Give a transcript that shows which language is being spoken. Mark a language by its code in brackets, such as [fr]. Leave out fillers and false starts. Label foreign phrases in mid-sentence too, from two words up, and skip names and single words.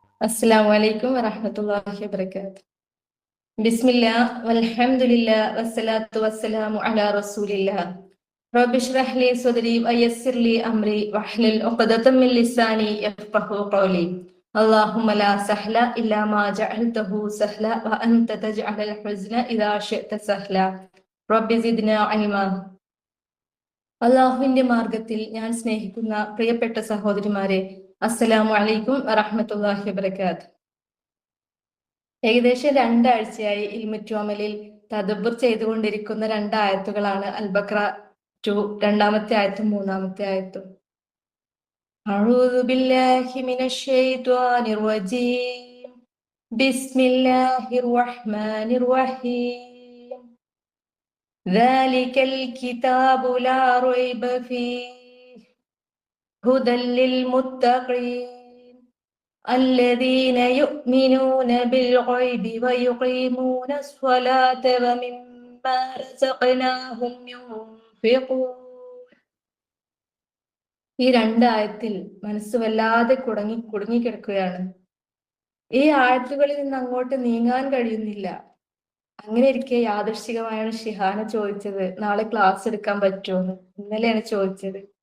[ar] السلام عليكم ورحمة الله وبركاته. بسم الله والحمد لله والصلاة والسلام على رسول الله. رب اشرح لي صدري ويسر لي أمري واحلل عقدة من لساني يفقهوا قولي. اللهم لا سهل إلا ما جعلته سهلا وأنت تجعل الحزن إذا شئت سهلا. رب زدنا علما. [ml] അള്ളാഹുവിന്റെ മാർഗത്തിൽ ഞാൻ സ്നേഹിക്കുന്ന പ്രിയപ്പെട്ട സഹോദരിമാരെ, [ar] السلام عليكم ورحمة الله وبركاته. [ml] ഏകദേശം രണ്ടാഴ്ചയായി ഇൽമുറ്റോമലിൽ തദബ്ബുർ ചെയ്തുകൊണ്ടിരിക്കുന്ന രണ്ടായത്തുകളാണ് അൽബക്ര 2 രണ്ടാമത്തെ ആയത്തും മൂന്നാമത്തെ ആയത്തും. [ar] أعوذ بالله من الشيطان الرجيم. بسم الله الرحمن الرحيم. ذلك الكتاب لا ريب فيه هدى للمتقين الذين يؤمنون بالغيب ويقيمون الصلاة ومما رزقناهم ينفقون. [ml] ഈ രണ്ടായത്തിൽ മനസ്സ് വല്ലാതെ കുടുങ്ങിക്കിടക്കുകയാണ്. ഈ ആയത്തുകളിൽ നിന്ന് അങ്ങോട്ട് നീങ്ങാൻ കഴിയുന്നില്ല. അങ്ങനെ ഇരിക്കെ യാദൃശ്ചികമായാണ് ഷിഹാന ചോദിച്ചത്, നാളെ ക്ലാസ് എടുക്കാൻ പറ്റുമോന്ന്. ഇന്നലെയാണ് ചോദിച്ചത്.